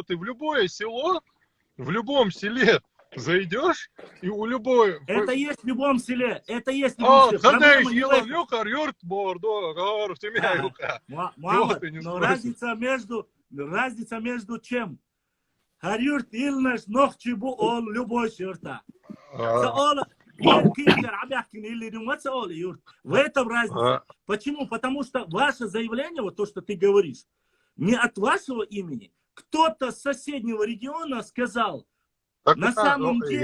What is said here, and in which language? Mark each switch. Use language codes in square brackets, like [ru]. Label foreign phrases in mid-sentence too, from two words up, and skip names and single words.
[ru] Ты в любое село, в любом селе зайдешь, и у любой... Это есть в любом селе. Это есть в любом селе. Но разница между чем? [ce] Харюрт илнаш нохчибу ол [ru] любой черта. В этом разница. Почему? Потому что ваше заявление, вот то, что ты говоришь, не от вашего имени. Кто-то с соседнего региона сказал, на самом деле...